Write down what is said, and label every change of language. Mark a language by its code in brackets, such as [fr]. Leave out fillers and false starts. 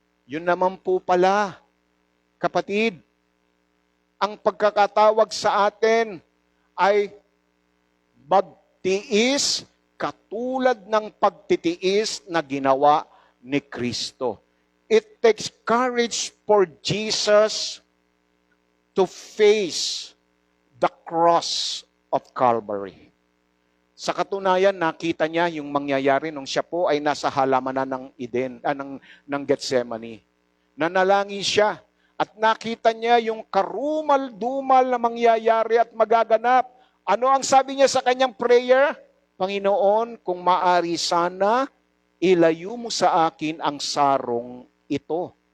[tl] Yun naman po pala, kapatid, ang pagkakatawag sa atin ay magtiis katulad ng pagtitiis na ginawa ni Kristo. [en] It takes courage for Jesus to face the cross of Calvary. [tl] Sa katunayan, nakita niya yung mangyayari nung siya po ay nasa halamanan ng ng Gethsemane. Nanalangin siya at nakita niya yung karumal-dumal na mangyayari at magaganap. Ano ang sabi niya sa kanyang prayer? Panginoon, kung maari sana, ilayo mo sa akin ang sarong ito.